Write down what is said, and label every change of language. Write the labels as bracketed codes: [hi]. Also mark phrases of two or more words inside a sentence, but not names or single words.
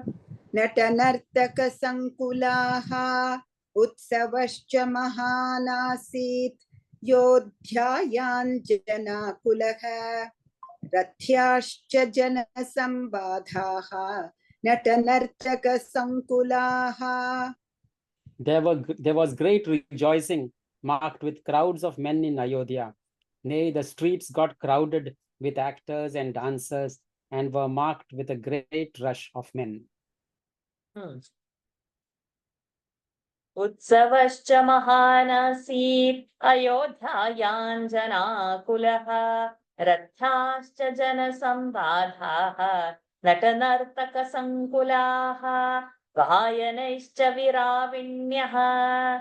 [sa] नटनर्तकसङ्कुलाः उत्सवश्च महानासीद् अयोध्यायां जनाकुलः रथ्याश्च जनसम्बाधाः नटनर्तकसङ्कुलाः. [en] There was great rejoicing, marked with crowds of men in Ayodhya. Nay, the streets got crowded with actors and dancers and were marked with a great rush of men. [sa] उत्सवश्च महानासीद् अयोध्यायां जनाकुलः रथ्याश्च जनसम्बाधाः नटनर्तकसङ्कुलाः गायनैश्च विराविण्यः